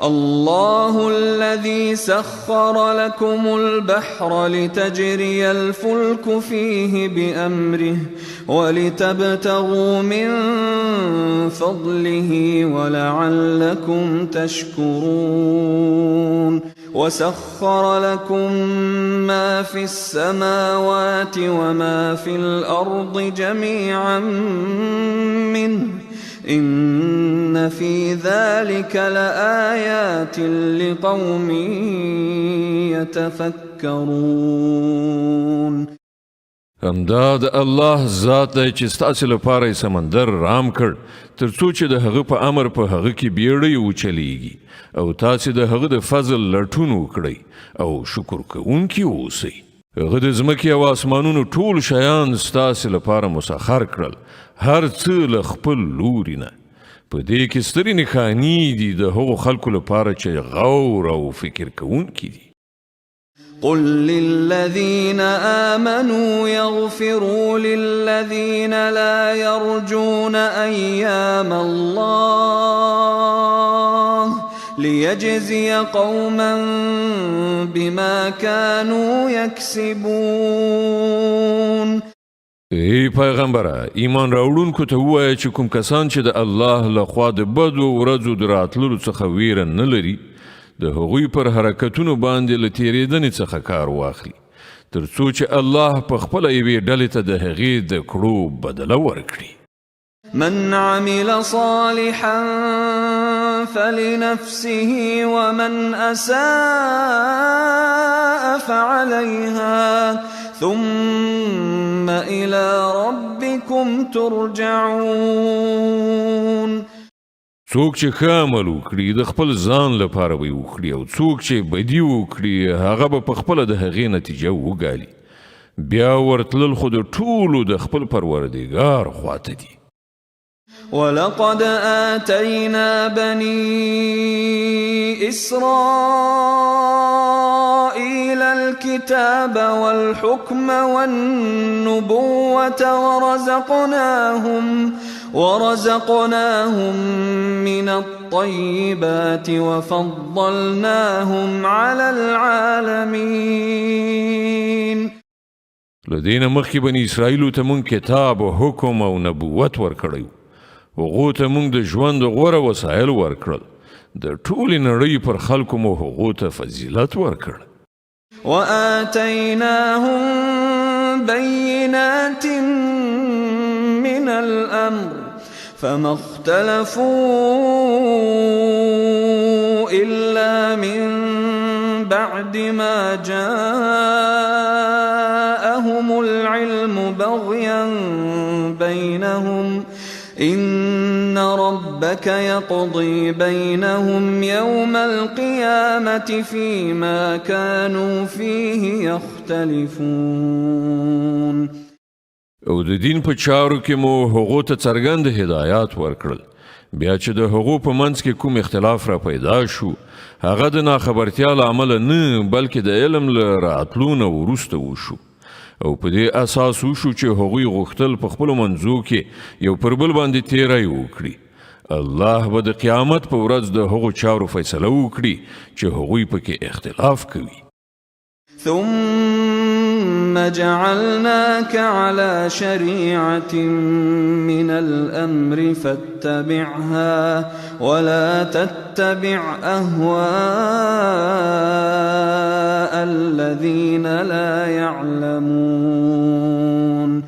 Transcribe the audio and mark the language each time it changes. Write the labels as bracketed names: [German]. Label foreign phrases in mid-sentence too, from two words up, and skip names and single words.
[Arabic] الله الذي سخر لكم البحر لتجري الفلك فيه بأمره ولتبتغوا من فضله ولعلكم تشكرون وسخر لكم ما في السماوات وما في الأرض جميعا منه إن في ذلك لآيات لقوم يتفكرون. [Pashto] همدا د الله ذات دی چې ستاسې لپاره یې سمندر رام کړ تر څو چې د هغه په امر په هغه کې بیړۍ وچلیږي او تاسې د هغه د فضل لټون وکړئ او شکر کوونکي اوسئ. هغه د ځمکې او اسمانونو ټول شیان ستاسې لپاره مسخر کړل هر څه له خپل لوري نه. په دې کې سترې نښانې دي د هغو خلکو لپاره چې غور او فکر کوونکي دي. [Arabic] قل للذين آمنوا يغفروا للذين لا يرجون أيام الله ليجزي قوما بما كانوا يكسبون. [Pashto] ای پیغمبره ایمان راوړونکو ته ووایه چې کوم کسان چې د الله لخوا د بدو ورځو د راتللو څخه ویره نه لري د هغوی پر حرکتونو باندې له تېرېدنې څخه کار واخلي تر څو چې الله په خپله یوې ډلې ته د هغې د کړو بدله ورکړي. [Arabic] من عمل صالحا فلنفسه ومن أساء فعليها ثم إلى ربكم ترجعون. [Pashto] څوک چې ښه عمل وکړي د خپل ځان لپاره به یې وکړي او څوک چې بدي وکړي هغه به په خپله د هغې نتیجه وګالي. بیا ورتلل خو د ټولو د خپل پروردګار خواته دي. [Arabic] ولقد آتينا بني إسرائيل الكتاب والحكم والنبوة ورزقناهم من الطيبات وفضلناهم على العالمين. [Pashto] لدينا مخي بني إسرائيل تمون [Arabic] كتاب وحكم ونبوة [Pashto] ورکړیو. هغو ته موږ د ژوند غوره وسایل ورکړل. د ټولې نړۍ پر خلکو مو هغو ته فضیلت ورکړ. [Arabic] وآتيناهم بينات من الأمر فما اختلفوا إلا من بعد ما جاءهم العلم بغيا بينهم إن ربك يقضي بينهم يوم القيامة فيما كانوا فيه يختلفون. [Pashto] او د دین په چارو کې مو هغو ته څرګند هدایات ورکړل. بیا چې د هغو په منځ کې کوم اختلاف را پیدا شو هغه د ناخبرتیا له امله نه بلکې د علم له راتلو نه وروسته وشو او په دې اساس وشو چې هغوی غوښتل په خپلو منځو کې یو پر بل باندې تیری وکړي. الله به د قیامت په ورځ د هغو چارو فیصله وکړي چې هغوی پکې اختلاف کوي. [Arabic] ثم جعلناك على شريعة من الأمر فاتبعها ولا تتبع أهواء الذين لا يعلمون.